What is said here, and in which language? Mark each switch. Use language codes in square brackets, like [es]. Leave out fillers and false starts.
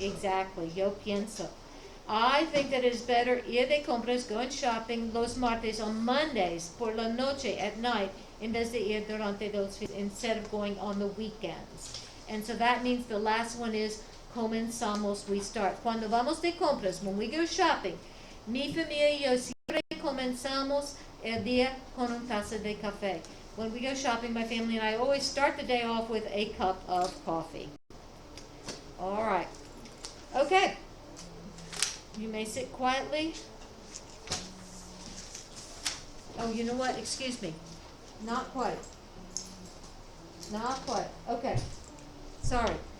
[en] exactly, [es] yo pienso. [en] I think that it's better [es] ir de compras, [en] going shopping [es] los martes [en] on Mondays [es] por la noche [en] at night [es] en vez de ir durante los [en] instead of going on the weekends. And so that means the last one is comenzamos, we start. [es] Cuando vamos de compras, [en] when we go shopping, [es] mi familia y yo siempre comenzamos el día con una taza de café. [en] When we go shopping, my family and I always start the day off with a cup of coffee. All right. Okay. You may sit quietly. Oh, you know what? Excuse me. Not quite. Not quite. Okay. Sorry.